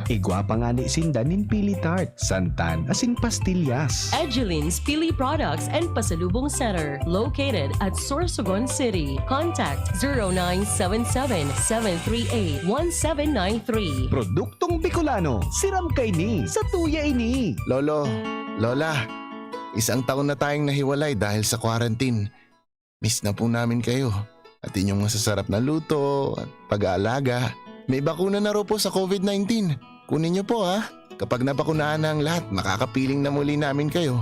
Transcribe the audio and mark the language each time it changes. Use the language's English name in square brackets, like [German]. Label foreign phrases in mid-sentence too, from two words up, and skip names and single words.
[Bikol] Igwa pa nga ni Sindanin Pili Tart, santan asin pastillas. [English] Edgeline's Pili Products and Pasalubong Center, located at Sorsogon City. Contact 0977-738-1793. [Bikol] Produktong Bicolano, siram kay ni, sa tuya ini. [Filipino] Lolo, Lola, isang taon na tayong nahiwalay dahil sa quarantine. Miss na po namin kayo at inyong masasarap na luto at pag-aalaga. May bakuna na raw po sa COVID-19. Kunin niyo po ha. Kapag nabakunahan na ang lahat, makakapiling na muli namin kayo.